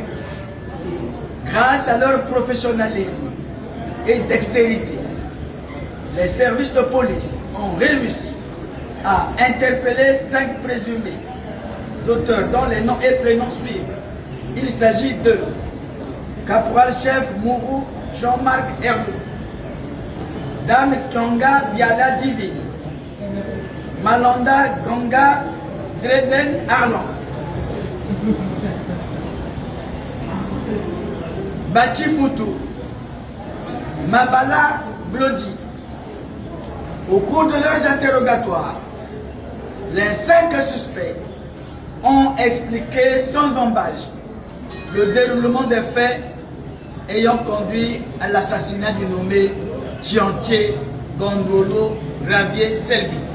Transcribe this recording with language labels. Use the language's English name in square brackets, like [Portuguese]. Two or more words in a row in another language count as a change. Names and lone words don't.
[French] Grâce à leur professionnalisme et dextérité, les services de police ont réussi à interpeller 5 présumés auteurs dont les noms et prénoms suivent. Il s'agit de Caporal-chef Mourou Jean-Marc Herbeau, Dame Kyonga Biala Divi, Malanda Ganga Dreden Arlan, Bachi Foutou, Mabala Blodi. Au cours de leurs interrogatoires, les 5 suspects ont expliqué sans embâche le déroulement des faits ayant conduit à l'assassinat du nommé Tchanché Gongolo Ravier Selvi.